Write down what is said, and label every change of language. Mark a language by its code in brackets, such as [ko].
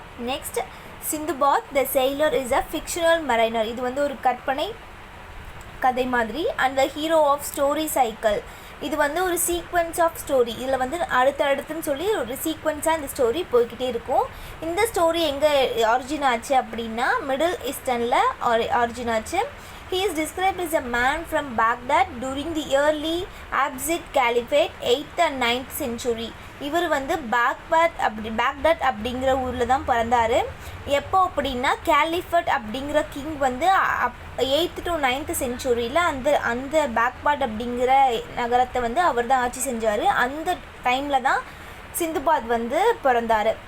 [en] next Sindbad the sailor is a fictional mariner, [ta] இது வந்து ஒரு கற்பனை கதை மாதிரி. [en] and the hero of story cycle, [ta] இது வந்து ஒரு [en] Sequence of story. [ta] இதில் வந்து அடுத்தடுத்துன்னு சொல்லி ஒரு சீக்வென்ஸாக இந்த ஸ்டோரி போய்கிட்டே இருக்கும். இந்த ஸ்டோரி எங்கே ஆரிஜின் ஆச்சு அப்படின்னா மிடில் ஈஸ்டர்னில் ஆரிஜின் ஆச்சு. [en] He is described as a man from Baghdad during the early Abbasid Caliphate 8th and 9th century. [ta] இவர் வந்து பேக்டாட் அப்படிங்கிற ஊரில் தான் பிறந்தார். எப்போ அப்படின்னா கேலிஃபட் அப்படிங்கிற கிங் வந்து 8th to 9th சென்ச்சுரியில் அந்த பேக்பாட் அப்படிங்கிற நகரத்தை வந்து அவர் தான் ஆட்சி செஞ்சார். அந்த டைமில் தான் சிந்துபாத் வந்து பிறந்தார்.